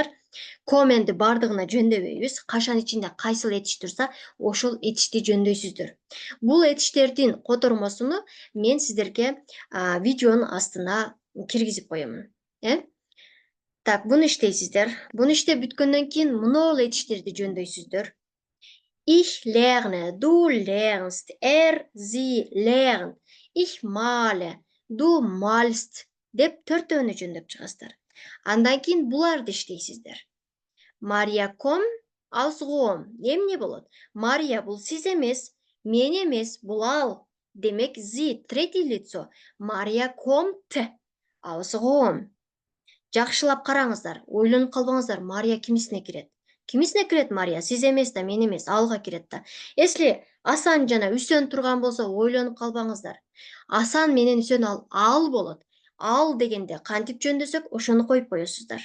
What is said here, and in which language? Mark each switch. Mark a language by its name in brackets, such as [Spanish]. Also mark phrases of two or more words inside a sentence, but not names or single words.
[Kyrgyz] Комменди бардыгына жөндөбөйбүз. Кашан ичинде кайсыл этиш турса, ошол этишти жөндөйсүздөр. Бул этиштердин котормосуну мен сиздерге видеонун астына киргизип коемун. Так, буну иштейсиздер. Буну иштеп бүткөндөн кийин мунул этиштерди жөндөйсүздөр. [German] Ich lerne, du lernst, sie lernt, ich male, du malst [Kyrgyz] деп төртөөнү жөндөп чыгасыздар. Андан кийин буларды иштейсиздер. [German] Мария ком, aus Rom. [Kyrgyz] Эмне болот? Мария бул сиз эмес, мен эмес, бул ал. [German] Демек, sie, [Russian] третий лицо. [German] Мария kommt aus Rom. [Kyrgyz] Жакшылап караңыздар, ойлонуп калбаңыздар, Мария кимисине кирет? Кимисине кирет Мария? Сиз эмес да, мен эмес, алга кирет да. Если Асан жана Үсөн турган болсо, ойлонуп калбаңыздар. Асан менен Үсөн ал болот. Ал дегенде кантип жөндөсөк, ошону коюп коесуздар.